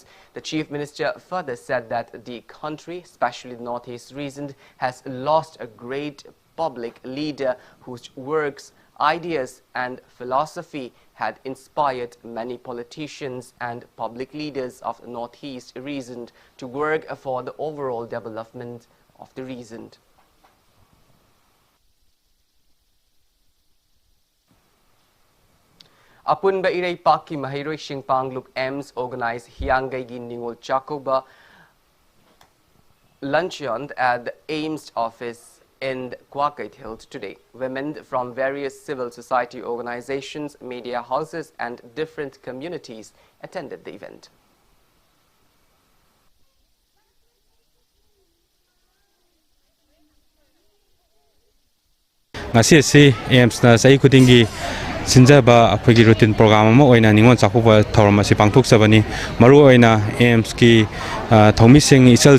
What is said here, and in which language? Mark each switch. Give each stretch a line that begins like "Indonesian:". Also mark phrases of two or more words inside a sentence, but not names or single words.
English: The Chief Minister further said that the country, especially the Northeast region, has lost a great public leader whose works, ideas and philosophy had inspired many politicians and public leaders of the Northeast region to work for the overall development of the region. Apunba Irei Paki Mahiroi Shingpangluk Ems organized Hiangai Gi Ningol Chakoba luncheon at the AIMS office in Kwakait Hills today. Women from various civil society organizations, media houses and different communities attended the event.
Manipuri: Ngasi AIMS na sai kudingi sinjaba akhoi
English: routine program
Manipuri: ama oina ningon chakuba thoram asi pangthok sabani maru oina AIMS ki thomi sing ichal